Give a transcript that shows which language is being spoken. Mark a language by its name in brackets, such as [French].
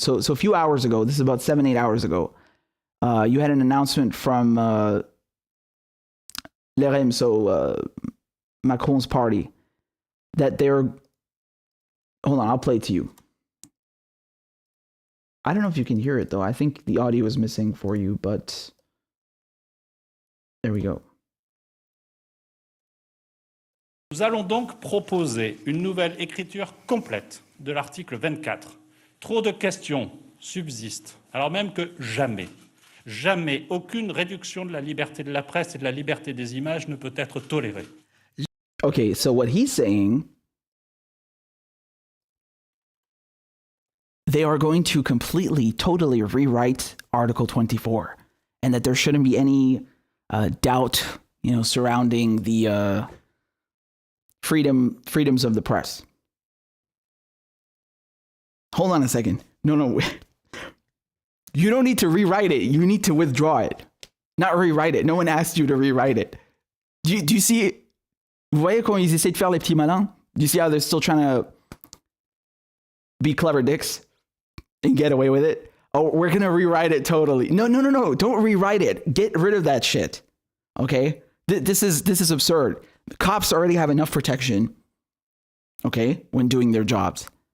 [English] So a few hours ago, this is about 7-8 hours ago, you had an announcement from LRM, so Macron's party, that they're, hold on, I'll play it to you. I don't know if you can hear it though. I think the audio is missing for you, but there we go. [French] Nous allons donc proposer une nouvelle écriture complète de l'article 24. Trop de questions subsistent, alors même que jamais aucune réduction de la liberté de la presse et de la liberté des images ne peut être tolérée. [English] Okay, so what he's saying, they are going to completely, totally rewrite Article 24, and that there shouldn't be any doubt, surrounding the freedoms of the press. Hold on a second. No. You don't need to rewrite it. You need to withdraw it. Not rewrite it. No one asked you to rewrite it. Do you see? [French] Vous voyez comment ils essaient de faire les petits malins? [English] Do you see how they're still trying to be clever dicks and get away with it? Oh, we're going to rewrite it totally. No. Don't rewrite it. Get rid of that shit. Okay? This is absurd. Cops already have enough protection, okay, when doing their jobs.